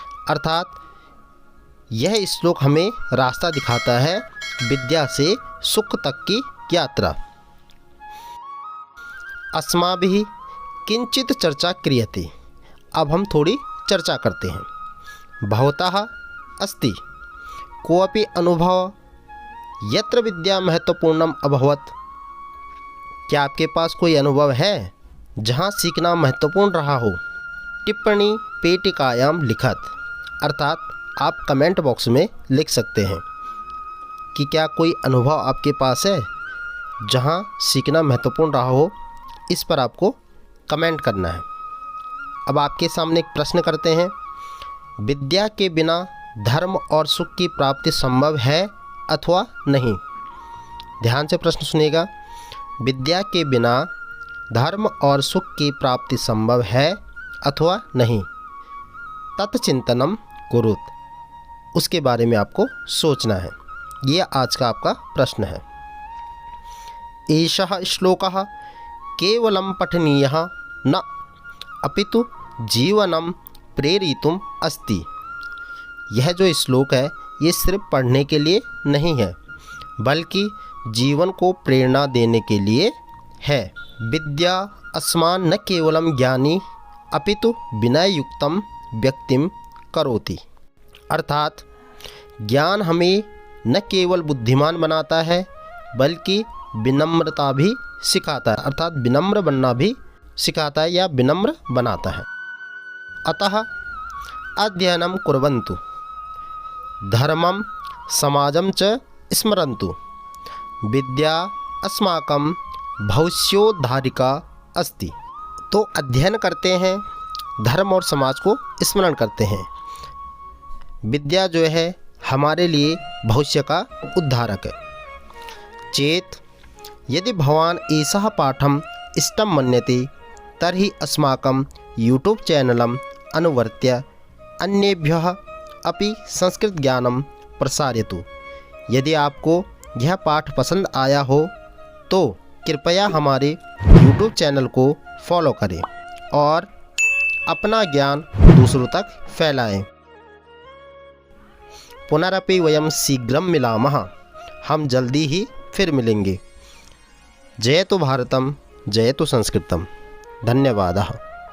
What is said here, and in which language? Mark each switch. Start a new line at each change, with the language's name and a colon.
Hindi: अर्थात यह श्लोक हमें रास्ता दिखाता है विद्या से सुख तक की यात्रा।
Sanskrit: अस्माभिः किंचित चर्चा क्रियते।
Hindi: अब हम थोड़ी चर्चा करते हैं।
Sanskrit: भवतः अस्ति कोऽपि अनुभव यत्र विद्या महत्वपूर्णम अभवत्।
Hindi: क्या आपके पास कोई अनुभव है जहाँ सीखना महत्वपूर्ण रहा हो?
Sanskrit: टिप्पणी पेटिकायां लिखत।
Hindi: अर्थात आप कमेंट बॉक्स में लिख सकते हैं कि क्या कोई अनुभव आपके पास है जहाँ सीखना महत्वपूर्ण रहा हो। इस पर आपको कमेंट करना है। अब आपके सामने एक प्रश्न करते हैं, विद्या के बिना धर्म और सुख की प्राप्ति संभव है अथवा नहीं? ध्यान से प्रश्न सुनिएगा। विद्या के बिना धर्म और सुख की प्राप्ति संभव है अथवा नहीं?
Sanskrit: तत्चिंतनम कुरुत।
Hindi: उसके बारे में आपको सोचना है। ये आज का आपका प्रश्न है।
Sanskrit: एषः श्लोकः केवलं पठनीयः न अपितु जीवनं प्रेरितुम् अस्ति।
Hindi: यह जो श्लोक है ये सिर्फ पढ़ने के लिए नहीं है बल्कि जीवन को प्रेरणा देने के लिए है।
Sanskrit: विद्या अस्मान् न केवलं ज्ञानी अपितु विनययुक्तं व्यक्तिं करोति।
Hindi: अर्थात ज्ञान हमें न केवल बुद्धिमान बनाता है बल्कि विनम्रता भी सिखाता है, अर्थात विनम्र बनना भी सिखाता है या विनम्र बनाता है।
Sanskrit: अतः अध्ययनं कुर्वन्तु, धर्मं समाजं च स्मरन्तु, विद्या अस्माकं भविष्योद्धारिका अस्ति।
Hindi: तो अध्ययन करते हैं, धर्म और समाज को स्मरण करते हैं। विद्या जो है हमारे लिए भविष्य का उद्धारक है।
Sanskrit: चेत यदि भवान् एषः पाठम् इष्टं मन्यते तर्हि अस्माकं यूट्यूब चैनलम् अनुवर्त्य अन्येभ्यः अपि संस्कृत ज्ञानं प्रसारयतु।
Hindi: यदि आपको यह पाठ पसंद आया हो तो कृपया हमारे यूट्यूब चैनल को फॉलो करें और अपना ज्ञान दूसरों तक फैलाएं।
Sanskrit: पुनरपि वयं शीघ्रं मिलामः,
Hindi: हम जल्दी ही फिर मिलेंगे।
Sanskrit: जयतु भारतम, जयतु संस्कृतम। धन्यवादः।